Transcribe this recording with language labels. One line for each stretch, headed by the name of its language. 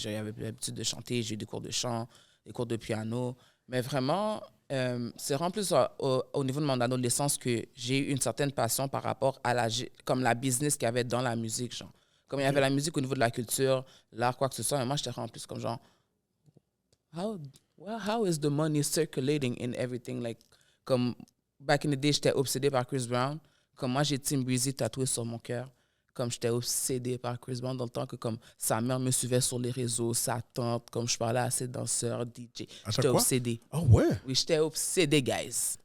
French: J'avais l'habitude de chanter. J'ai eu des cours de chant, des cours de piano. Mais vraiment, c'est vraiment plus au niveau de mon adolescence que j'ai eu une certaine passion par rapport à comme la business qu'il y avait dans la musique. Genre. Comme il y avait la musique au niveau de la culture, l'art, quoi que ce soit. Et moi, j'étais vraiment plus comme genre...
English: How is the money circulating in everything?
French: Like, comme
English: back in the day,
French: j'étais obsédé par Chris Brown. Comme moi, j'ai Tim Breezy tatoué sur mon cœur. Comme j'étais obsédé par Chris Brown dans le temps que comme sa mère me suivait sur les réseaux, sa tante, comme je parlais à ses danseurs, DJ. J'étais quoi? obsédé. Ah ouais? Oui, j'étais obsédé, guys.